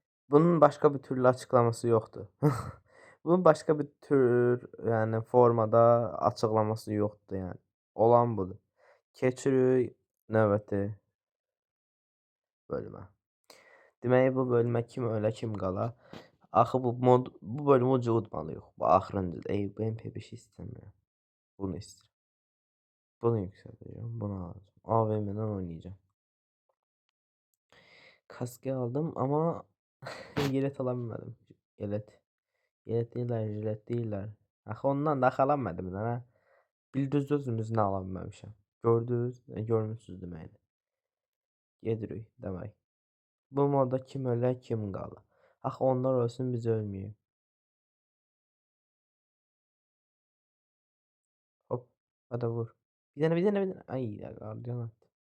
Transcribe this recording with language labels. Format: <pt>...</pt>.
<tr>Bunun başka bir türlü açıklaması yoktu. Bunun başka bir tür yani formada açıklaması yoktu yani.</tr> <az>Olan budur. Keçirik növbəti bölümə. Deməli bu bölümə kim ölə kim qala. Axı bu bölümü ucu udmalıyıq. Bu axırıncı.</az> <tr>Ben PP5 istemiyorum. Bunu istiyorum. Bunu yükselteceğim. Bunu alacağım. AVM'den oynayacağım. Kaskı aldım ama jilet alabilmedim. Jilet değiller, jilet değiller.</tr> <az>Axı ondan da</az> <tr>alamadım ha.</tr> <az>Bildiniz özünüzü alabilmemişəm. Gördünüz, görmüşsünüz deməkdir. Gedirik demək. Bu moda kim ölə, kim qala. Axı onlar ölsün, biz ölməyək. Hop, hadi vur. Bir dənə, bir dənə, bir dənə. Ay, qardiyan atdı.</az>